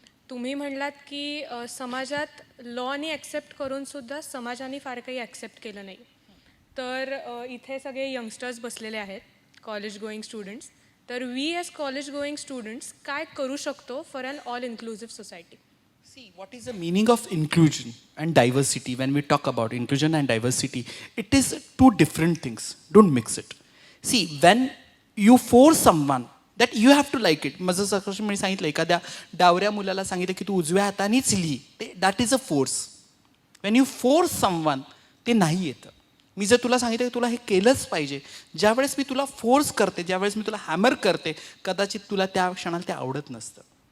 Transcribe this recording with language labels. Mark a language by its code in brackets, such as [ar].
[mr] तुम्ही म्हणलात की समाजात लॉनी ॲक्सेप्ट करून सुद्धा समाजाने फार काही ॲक्सेप्ट केलं नाही. तर इथे सगळे यंगस्टर्स बसलेले आहेत, कॉलेज गोईंग स्टुडंट्स. तर [en] we as college going students [mr] काय करू शकतो [en] For an all inclusive society? See, what is the meaning of inclusion and diversity? When we talk about inclusion and diversity, it is two different things. Don't mix it. See, when you force someone that you have to like it. [mr] माझं सकाळी मी सांगितलं, एखाद्या डावऱ्या मुलाला सांगितलं की तू उजव्या हातानेच लिही, ते [en] That is a force. When you force someone [mr] ते नाही येतं. मी जर तुला सांगितलं की तुला हे केलंच पाहिजे, ज्यावेळेस मी तुला फोर्स करते, ज्यावेळेस मी तुला हॅमर करते, कदाचित तुला त्या क्षणाला ते आवडत नसतं.